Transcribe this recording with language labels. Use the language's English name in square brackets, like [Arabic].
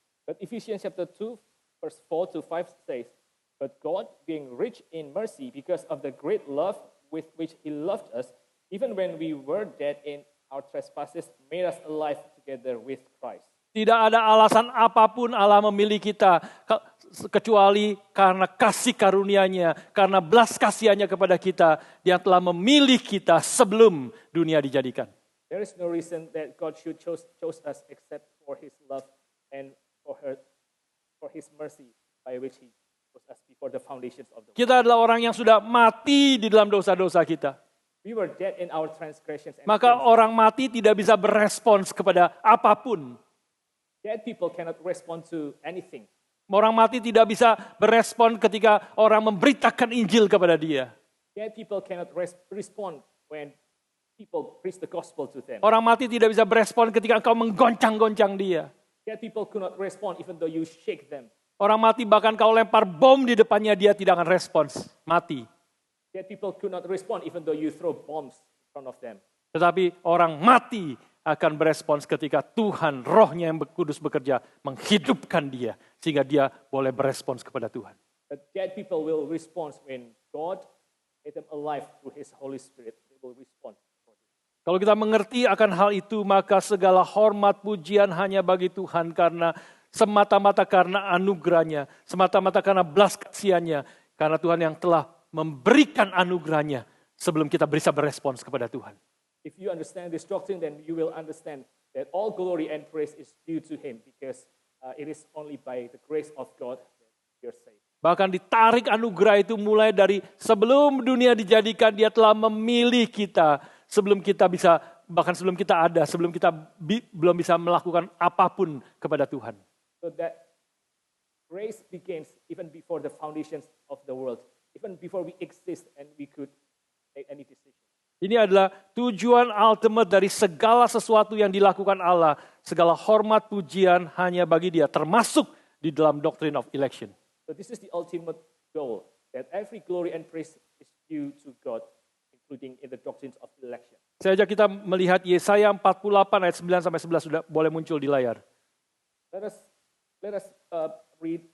[English] But Ephesians chapter 2, verse 4 to 5 says, but God, being rich in mercy because of the great love with which He loved us, even when we were dead in our trespasses, made us alive together with Christ. [Indonesian] Tidak ada alasan apapun Allah memilih kita kecuali karena kasih karunia-Nya, karena belas kasihan-Nya kepada kita, Dia telah memilih kita sebelum dunia dijadikan. [English] There is no reason that God should chose us except for His love and for His mercy by which He chose us before the foundations of the world. [Indonesian] Kita adalah orang yang sudah mati di dalam dosa-dosa kita. [English] We were dead in our transgressions and [Indonesian] Maka [English] sins. [Indonesian] orang mati tidak bisa berespons kepada apapun. [English] Dead people cannot respond to anything. [Indonesian] Orang mati tidak bisa berespon ketika orang memberitakan Injil kepada dia. [English] Dead people cannot respond when people preach the gospel to them. [Indonesian] Orang mati tidak bisa berespon ketika engkau menggoncang-goncang dia. [English] Dead people could not respond even though you shake them. [Indonesian] Orang mati bahkan kau lempar bom di depannya, dia tidak akan respons. Mati. [English] Dead people could not respond even though you throw bombs in front of them. [Indonesian] Tetapi orang mati akan berespons ketika Tuhan, Roh-Nya yang kudus bekerja, menghidupkan dia, sehingga dia boleh berespons kepada Tuhan. [English] But dead people will respond when God made them alive through His Holy Spirit. They will respond. [Indonesian] Kalau kita mengerti akan hal itu, maka segala hormat pujian hanya bagi Tuhan karena semata-mata karena anugerah-Nya, semata-mata karena belas kasihan-Nya, karena Tuhan yang telah memberikan anugerah-Nya sebelum kita bisa berespons kepada Tuhan. [English] If you understand this doctrine, then you will understand that all glory and praise is due to Him because it is only by the grace of God that we are saved. [Indonesian] Bahkan ditarik anugerah itu mulai dari sebelum dunia dijadikan, Dia telah memilih kita sebelum kita bisa, bahkan sebelum kita ada, sebelum kita belum bisa melakukan apapun kepada Tuhan. [English] So that grace begins even before the foundations of the world, even before we exist and we could make any decision. [Indonesian] Ini adalah tujuan ultimate dari segala sesuatu yang dilakukan Allah. Segala hormat pujian hanya bagi Dia, termasuk di dalam doctrine of election. [English] So this is the ultimate goal, that every glory and praise is due to God, including in the doctrines of election. [Indonesian] Saya ajak kita melihat Yesaya 48 ayat 9-11 sudah boleh muncul di layar. [English] Let us read